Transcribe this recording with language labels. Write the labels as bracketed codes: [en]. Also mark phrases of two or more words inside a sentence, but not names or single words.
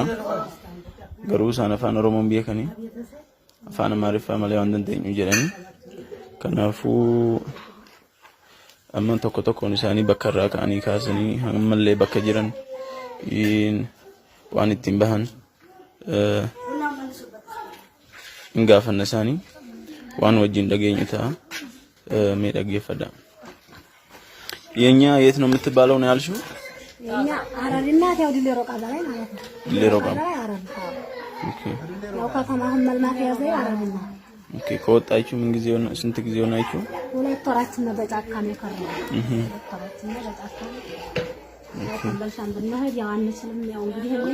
[om] Garuu isaan afaan Oromoon beekanii afaan Amaariffaa malee waan dandeenyu jedhanii kanaafuu amma tokko tokkoon isaanii bakka irraa ka'anii kaasanii ammallee bakka jiran waan ittiin bahan hin gaafanna isaanii waan wajjin dhageenyu ta'a mee dhaggeeffadha. [am] የኛ የት ነው የምትባለው ነው ያልሽው? የኛ አረሪና ያው ዲሌሮ ቃዛ ላይ ማለት ነው። ዲሌሮ ቃዛ ኦኬ። ያው ከተማህም መልማት ያዘ አረሪና ኦኬ። ከወጣችሁ ምን ጊዜ ሆነ? ስንት ጊዜ ሆናችሁ? 2 ወራችን ነው በጫካ ነው የከረመው። 2 ወራችን ነው በጫካ ነው። ከበልሻን ብንሄድ ያው አንችልም። ያው እንግዲህ